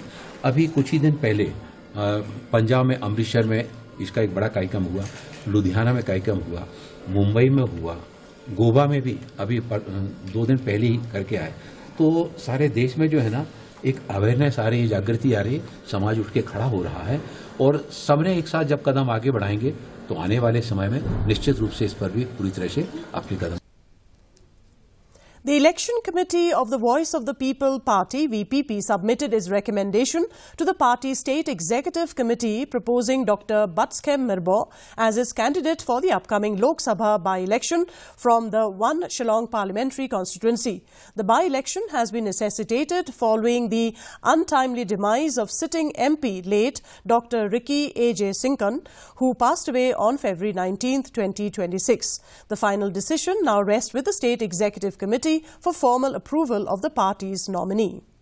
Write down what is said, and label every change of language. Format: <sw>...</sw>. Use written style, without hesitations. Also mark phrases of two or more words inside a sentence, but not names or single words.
<hi>अभी कुछ ही दिन पहले पंजाब में अमृतसर में इसका एक बड़ा कार्यक्रम हुआ, लुधियाना में कार्यक्रम हुआ, मुंबई में हुआ, गोवा में भी अभी 2 दिन पहले ही करके आए। तो सारे देश में जो है ना एक अवेयरनेस आ रही है, जागृति आ रही है, समाज उठ के खड़ा हो रहा है और सबने एक साथ जब कदम आगे बढ़ाएंगे तो आने वाले समय में निश्चित रूप से इस पर भी पूरी तरह से अपनी कदम</hi> <en>The Election Committee of the Voice of the People Party, VPP, submitted its recommendation to the party's State Executive Committee proposing Dr. Batskem Mirbo as its candidate for the upcoming Lok Sabha by-election from the 1 Shillong parliamentary constituency. The by-election has been necessitated following the untimely demise of sitting MP late Dr. Ricky A.J. Sinkan, who passed away on February 19, 2026. The final decision now rests with the State Executive Committee for formal approval of the party's nominee.</en>